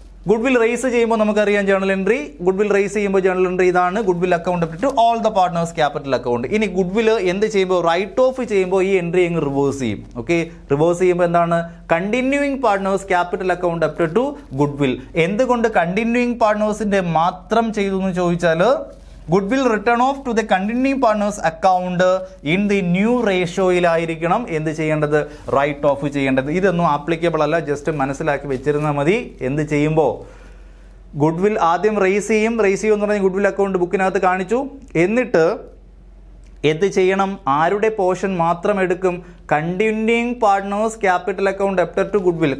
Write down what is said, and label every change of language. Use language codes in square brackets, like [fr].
[ml] Good will raise ചെയ്യുമ്പോൾ നമുക്കറിയാം journal entry. Good will raise ചെയ്യുമ്പോൾ ജേണൽ എൻട്രി ഇതാണ്. [en] Goodwill account to all the partners capital account. [ml] ഇനി good will എന്ത് ചെയ്യുമ്പോൾ റൈറ്റ് ഓഫ് ചെയ്യുമ്പോൾ ഈ എൻട്രി അങ്ങ് റിവേഴ്സ് ചെയ്യും. ഓക്കെ, റിവേഴ്സ് ചെയ്യുമ്പോൾ എന്താണ്? [en] Continuing partners capital account up to goodwill. [ml] എന്തുകൊണ്ട് കണ്ടിന്യൂയിങ് പാർട്ട്നേഴ്സിന്റെ മാത്രം ചെയ്തു എന്ന് ചോദിച്ചാൽ [en] goodwill return off to the continuing partners account in the new ratioയിലായിരിക്കണം [ml] എന്ത് ചെയ്യേണ്ടത്? റൈറ്റ് ഓഫ് ചെയ്യേണ്ടത്. ഇതൊന്നും ആപ്ലിക്കബിൾ അല്ല, ജസ്റ്റ് മനസ്സിലാക്കി വെച്ചിരുന്നാൽ മതി. എന്ത് ചെയ്യുമ്പോൾ ഗുഡ്വിൽ ആദ്യം റേസ് ചെയ്യും എന്ന് പറഞ്ഞാൽ ഗുഡ്വിൽ അക്കൗണ്ട് ബുക്കിനകത്ത് കാണിച്ചു. എന്നിട്ട് എന്ത് ചെയ്യണം? ആരുടെ പോർഷൻ മാത്രം എടുക്കും? [en] Continuing partners capital account after to goodwill.